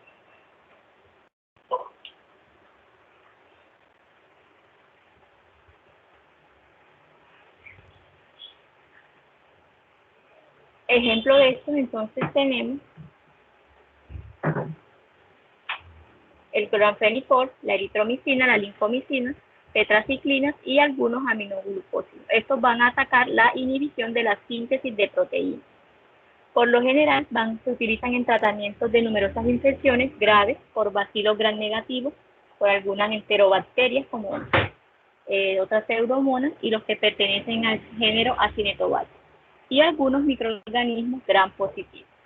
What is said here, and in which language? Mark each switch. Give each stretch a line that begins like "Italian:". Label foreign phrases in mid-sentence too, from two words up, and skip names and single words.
Spanish: Ejemplo de esto, entonces tenemos el cloramfenicol, la eritromicina, la linfomicina, tetraciclinas y algunos aminoglucósidos. Estos van a atacar la inhibición de la síntesis de proteínas. Por lo general, se utilizan en tratamientos de numerosas infecciones graves por bacilos gram negativos, por algunas enterobacterias como otras pseudomonas y los que pertenecen al género Acinetobacter, y algunos microorganismos gram positivos.